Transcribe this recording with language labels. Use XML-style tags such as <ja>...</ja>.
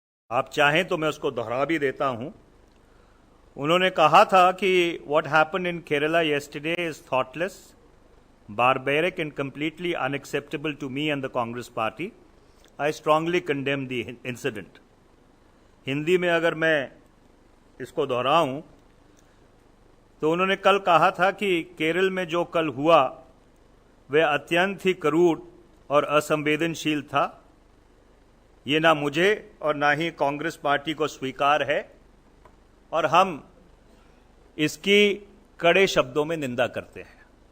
<hi>आप चाहें तो मैं उसको दोहरा भी देता हूं। उन्होंने कहा था कि</hi> <en>What happened in Kerala yesterday is thoughtless, barbaric and completely unacceptable to me and the Congress party. I strongly condemn the incident.</en> <hi>Hindi में अगर मैं इसको दोहराऊं तो उन्होंने कल कहा था कि केरल में जो कल हुआ वह अत्यंत ही क्रूर और असंवेदनशील था। ये ना मुझे और ना ही कांग्रेस पार्टी को स्वीकार है और हम इसकी कड़े शब्दों में निंदा करते हैं।</hi>